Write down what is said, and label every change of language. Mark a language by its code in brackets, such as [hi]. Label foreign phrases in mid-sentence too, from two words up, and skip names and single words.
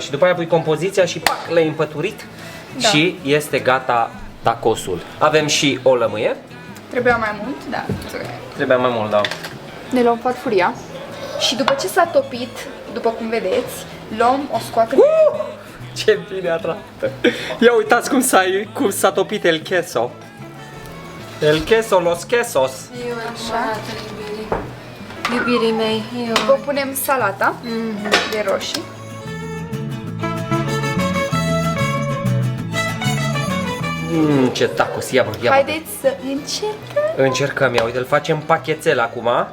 [ro] Și după aia pui compoziția și pac, le-ai împăturit și este gata tacosul. Avem și o lămâie. Trebuia mai mult, da. Trebuia mai mult, da. Ne luăm farfuria și după ce s-a topit, după cum vedeți, luăm, o scoatem. Ce bine arată! Ia uitați cum s-a topit [es] el queso. El queso, los quesos. [ro] Iubirii mei, După punem salata de roșii. Ce tacos, ia bă. Haideți să încercăm. Încercăm, ia uite, îl facem pachetel acum.